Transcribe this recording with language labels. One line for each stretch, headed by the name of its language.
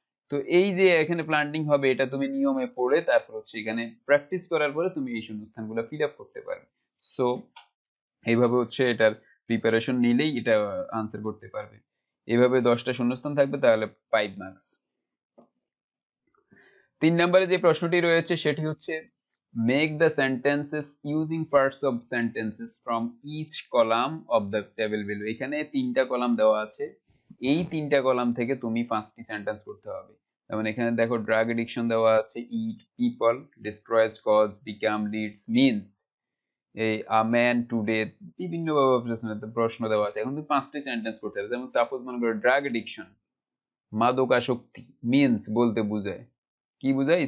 Bangla: তো এই যে এখানে প্ল্যান্টিং হবে, এটা তুমি নিয়মে পড়ে তারপর হচ্ছে এখানে প্র্যাকটিস করার পরে তুমি এই শূন্যস্থানগুলো ফিল আপ করতে পারবে। সো এইভাবে হচ্ছে এটার প্রিপারেশন নিলেই এটা আনসার করতে পারবে। এইভাবে 10টা শূন্যস্থান থাকবে, তাহলে 5 মার্কস। 3 নম্বরে যে প্রশ্নটি রয়েছে সেটি হচ্ছে
English: make the sentences using parts of sentences from each column of the table below।
Bangla: এখানে তিনটা কলাম দেওয়া আছে, এই তিনটা কলাম থেকে তুমি 5টি সেন্টেন্স করতে হবে। যেমন এখানে দেখো ড্রাগ এডিকশন দেওয়া আছে, ইট, people, destroys, cause, become, Leeds, means, এই আ ম্যান টুডে, বিভিন্ন প্রশ্ন দেওয়া আছে। এখন তুমি 5টি সেন্টেন্স করতে হবে। যেমন সাপোজ মনে করো ড্রাগ এডিকশন, মাদকাসক্তি, মিনস বলতে বোঝায়, কি বোঝায়?